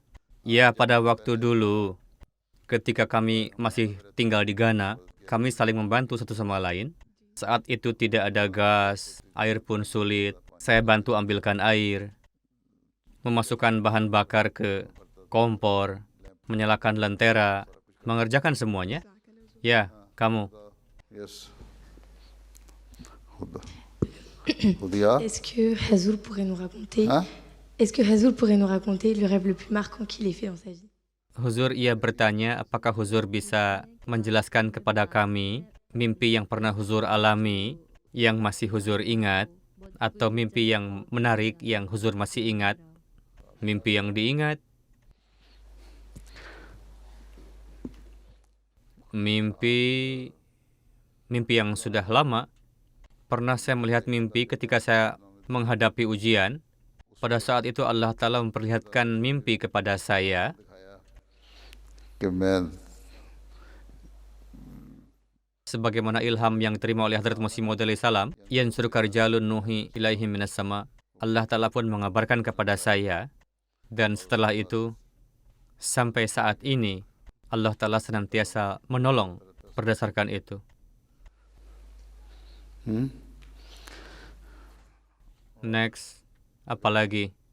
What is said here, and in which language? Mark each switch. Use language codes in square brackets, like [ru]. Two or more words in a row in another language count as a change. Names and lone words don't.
[id] Ya, pada waktu dulu, ketika kami masih tinggal di Ghana, kami saling membantu satu sama lain. Saat itu tidak ada gas, air pun sulit. Saya bantu ambilkan air, memasukkan bahan bakar ke kompor, menyalakan lentera, mengerjakan semuanya. Ya, kamu. [en] Yes. [fr] Est-ce que Hazoul pourrait nous raconter Hein? Est-ce que Hazoul pourrait nous raconter le rêve le plus marquant qu'il ait fait dans sa vie? [id] Huzur, ia bertanya, apakah Huzur bisa menjelaskan kepada kami mimpi yang pernah Huzur alami, yang masih Huzur ingat, atau mimpi yang menarik yang Huzur masih ingat, mimpi yang diingat, mimpi yang sudah lama. Pernah saya melihat mimpi ketika saya menghadapi ujian. Pada saat itu Allah Ta'ala memperlihatkan mimpi kepada saya. Sebagaimana ilham yang diterima oleh Hadrat Masih Maud [ar] عليه السلام, ينصرك رجال نوحي إليهم من السماء. [id] Allah Ta'ala pun mengabarkan kepada saya. Dan setelah itu, sampai saat ini, Allah Ta'ala senantiasa menolong berdasarkan itu. Next, apa lagi?